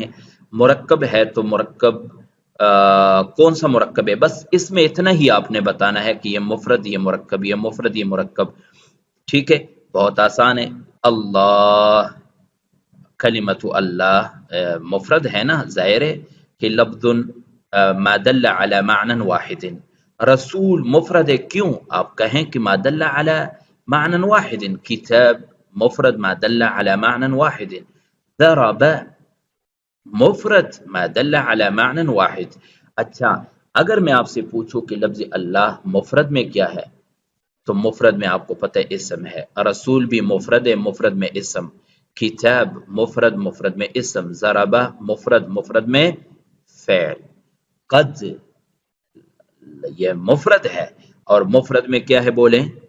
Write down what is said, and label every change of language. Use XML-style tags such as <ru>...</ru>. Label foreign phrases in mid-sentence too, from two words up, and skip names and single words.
<ur>مرکب ہے تو مرکب کون سا مرکب ہے، بس اس میں اتنا ہی آپ نے بتانا ہے کہ یہ مفرد، یہ مرکب، یہ مفرد، یہ مرکب۔ ٹھیک ہے، بہت آسان ہے۔ اللہ، کلمت اللہ مفرد ہے نا، ظاہر ہے کہ لفظ</ur> <ar>ما دل علی معنی واحد۔</ar> <ur>رسول مفرد ہے، کیوں؟ آپ کہیں کہ</ur> <ar>ما دل علی معنی واحد۔ کتاب مفرد ما دل علی معنی واحد۔ ضرب مفرد ما دل علی معنی واحد۔</ar> <ur>اچھا، اگر میں آپ سے پوچھوں کہ لفظ اللہ مفرد میں کیا ہے، تو مفرد میں آپ کو پتہ ہے اسم ہے۔ رسول بھی مفرد ہے، مفرد میں اسم۔ کتاب مفرد، مفرد میں اسم۔ ضربہ مفرد، مفرد میں فعل۔ قد یہ مفرد ہے اور مفرد میں کیا ہے بولیں؟</ur>